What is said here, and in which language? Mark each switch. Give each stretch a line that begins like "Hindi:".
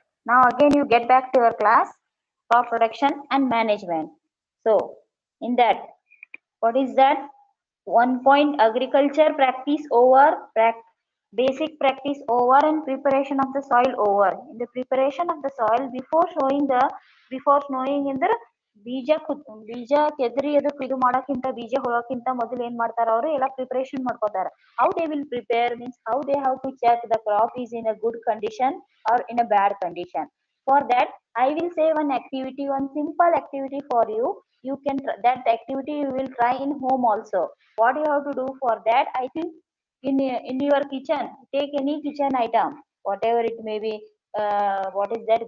English: Now again you get back to your class, crop production and management. So in that, what is that? 1 point agriculture practice over, basic practice over, and preparation of the soil over. In the preparation of the soil, before showing in the
Kannada: ಬೀಜ ಕೆದರಿ ಅದಕ್ಕೆ ಇದು ಮಾಡಕ್ಕಿಂತ ಬೀಜ ಹೊಳಕ್ಕಿಂತ ಮೊದಲು ಏನ್ ಮಾಡ್ತಾರ ಅವರು ಎಲ್ಲ ಪ್ರಿಪರೇಷನ್ ಮಾಡ್ಕೋತಾರ.
English: How they will prepare means how they have to check the crop is in a good condition or in a bad condition. For that, I will say one activity, one simple activity for you. You can that activity you will try in home also. What you have to do for that? I think in your kitchen, take any kitchen item, whatever it may be. What is that?